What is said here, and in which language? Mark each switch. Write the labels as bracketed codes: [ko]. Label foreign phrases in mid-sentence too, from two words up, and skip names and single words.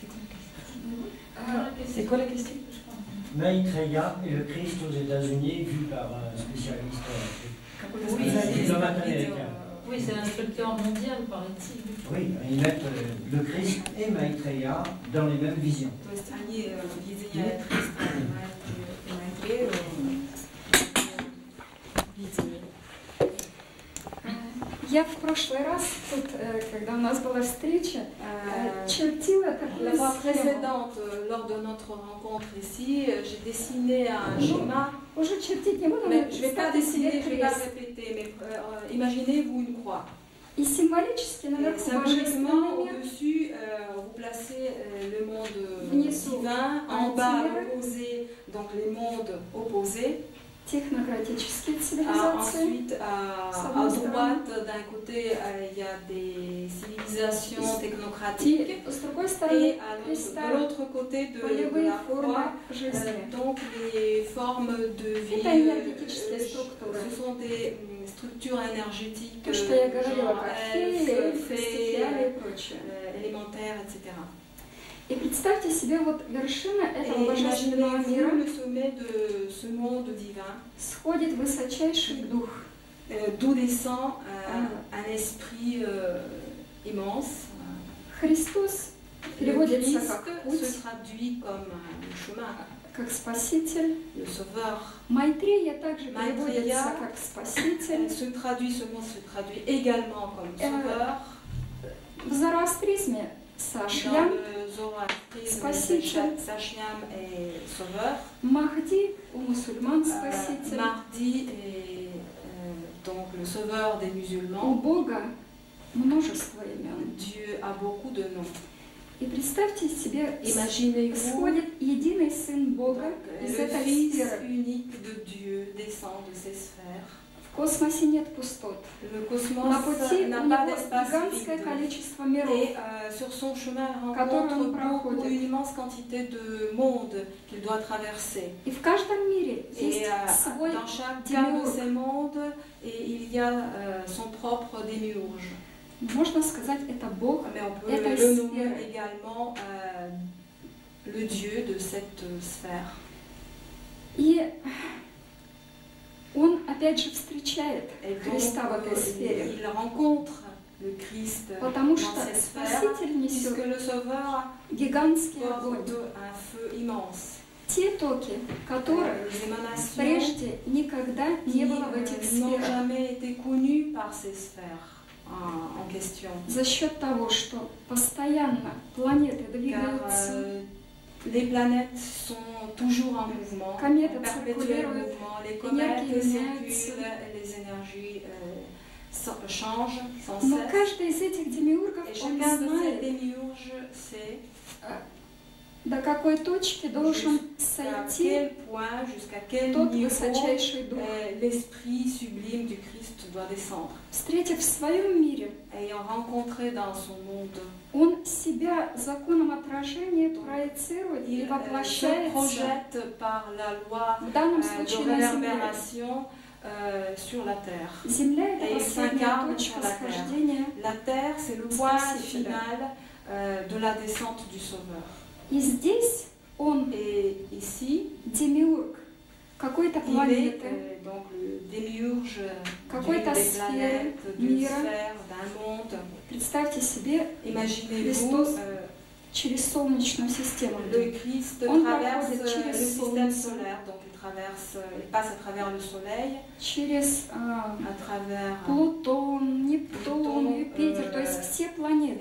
[fr] C'est quoi la question? Maitreya et le Christ aux États-Unis, vu par un spécialiste américain. Oui, c'est l'inspecteur mondial, paraît-il. Oui, ils mettent le Christ et Maitreya dans les mêmes visions. [ru] Я в прошлый раз, тут, когда у нас была встреча, чертила такую схему. [fr] Lors de notre rencontre ici, j'ai dessiné un schéma. [ru] Уже чертить не буду, [fr] mais je ne vais pas dessiner, je ne vais pas répéter, mais imaginez-vous une croix. [ru] И символически наверху [fr] symboliquement au-dessus, vous placez le monde divin, en bas l'opposé, donc les mondes opposés. [ru] технократические цивилизации. [fr] Ensuite, à droite, d'un côté, il y a des civilisations technocratiques. [ru] И с другой стороны, [fr] De l'autre côté de la croix, donc les formes de vie, ce sont des structures énergétiques, genre élémentaires, etc. [ru] И представьте себе, вот вершина этого божественного мира [fr] le sommet de ce monde divin, [ru] сходит высочайший дух, [fr] d'où descend un esprit immense. [ru] Христос переводится как путь, [fr] se traduit comme le chemin, [ru] как спаситель. [fr] le sauveur. [ru] Майтрея также переводится как спаситель. [fr] Ce mot se traduit également comme sauveur. [ru] В зороастризме Сашьям, спаситель. [fr] Сашьям est sauveur. [ru] Махди у мусульман спаситель. [fr] Mahdi est donc le sauveur des musulmans. [ru] У Бога множество имен. [fr] Dieu a beaucoup de noms. [ru] И представьте себе, [fr] Imaginez-vous, [ru] сходит единый Сын Бога из этой [fr] Fils [ru] сферы. [fr] unique de Dieu descend de ces sphères. [ru] В космосе нет пустот. [fr] Le cosmos [ru] На пути [fr] n'a [ru] у [fr] pas [ru] него [fr] d'espace [ru] гигантское [fr] vide. [ru] количество миров. [fr] Et sur son chemin, il [ru] Который [fr] rencontre [ru] он проходит. [fr] une immense quantité de mondes qu'il doit traverser. [ru] И в каждом мире [fr] Et [ru] есть свой [fr] dans chacun de démiurge. ces mondes, il y a son propre démiurge. [ru] Можно сказать, это Бог. [fr] Mais on peut [ru] Это [fr] le nommer [ru] сфера. [fr] également le Dieu de cette sphère. [ru] И он опять же встречает [fr] Et donc, [ru] Христа в этой сфере. [fr] il rencontre le Christ [ru] Потому [fr] dans [ru] что [fr] cette sphère, [ru] Спаситель [fr] puisque [ru] несет [fr] le Sauveur [ru] гигантский огонь. [fr] porte un feu immense. [ru] Те токи, которых [fr] Les émanations [ru] прежде никогда не было в этих [fr] qui n'ont [ru] сферах. [fr] jamais été connues par ces sphères en question. [ru] За счет того, что постоянно планеты [fr] Car [ru] двигаются, [fr] les planètes sont toujours en mouvement, [ru] Кометы [fr] en perpétuel [ru] циркулируют, [fr] mouvement. Les comètes [ru] энергии [fr] circulent, [ru] меняются. [fr] les énergies changent sans [ru] Но [fr] cesse. [ru] каждый из этих демиургов, [fr] Et [ru] он [fr] chacun de ces [ru] знает, [fr] démiurges sait [ru] до какой точки должен [fr] jusqu'à [ru] сойти [fr] quel point, jusqu'à quel [ru] тот [fr] niveau [ru] высочайший дух. [fr] l'esprit sublime du Christ doit descendre. [ru] Встретив в своем мире, [fr] Ayant rencontré dans son monde, [ru] он себя законом отражения проецирует и [fr] il se [ru] воплощается [fr] projette par la loi [ru] в данном [fr] de [ru] случае на Земле. [fr] réverbération sur la terre. [ru] Земля — [fr] Et [ru] это [fr] il [ru] последняя [fr] s'incarne [ru] точка [fr] sur la terre. [ru] схождения. [fr] La terre, c'est le point [ru] Спасителя. [fr] final de la descente du Sauveur. [ru] И здесь он [fr] Et ici, [ru] демиург какой-то [fr] il est [ru] планеты, [fr] donc le démiurge [ru] Какой-то [fr] des [ru] сферы, [fr] planètes, d'une [ru] мира. [fr] sphère, d'un monde. [ru] Представьте себе, [fr] Imaginez-vous, [ru] Christos через Солнечную систему. [fr] le Christ On traverse [ru] проходит через [fr] le système Солнце. solaire, donc il passe à travers le Soleil, [ru] Через [fr] à travers [ru] Плутон, Нептун, Плутон, Юпитер, то есть все планеты.